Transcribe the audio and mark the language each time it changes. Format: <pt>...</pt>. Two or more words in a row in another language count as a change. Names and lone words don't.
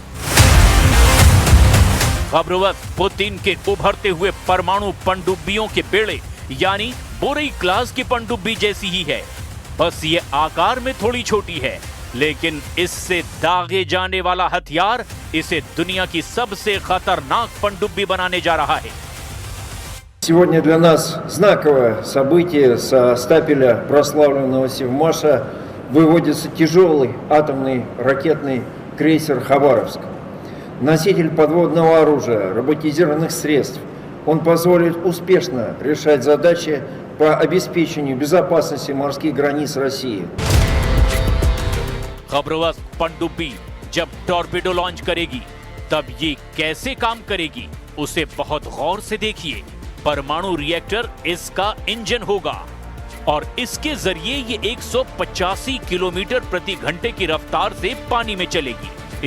<hi>खबरोवस पुतिन के उभरते हुए परमाणु पनडुब्बियों के बेड़े यानी बोरई क्लास की पनडुब्बी जैसी ही है, बस ये आकार में थोड़ी छोटी है, लेकिन इससे दागे जाने वाला हथियार इसे दुनिया की सबसे खतरनाक पनडुब्बी बनाने जा रहा है।</hi> <ru>Сегодня для нас знаковое событие. Со стапеля прославленного Севмаша выводится тяжелый атомный ракетный крейсер «Хабаровск». Носитель подводного оружия, роботизированных средств. Он позволит успешно решать задачи по обеспечению безопасности морских границ России.</ru> <hi>खबरोवस पनडुब्बी जब टॉर्पीडो लॉन्च करेगी तब ये कैसे काम करेगी उसे बहुत गौर से देखिए। परमाणु रिएक्टर इसका इंजन होगा और इसके जरिए ये 185 किलोमीटर प्रति घंटे की रफ्तार से पानी में चलेगी।</hi>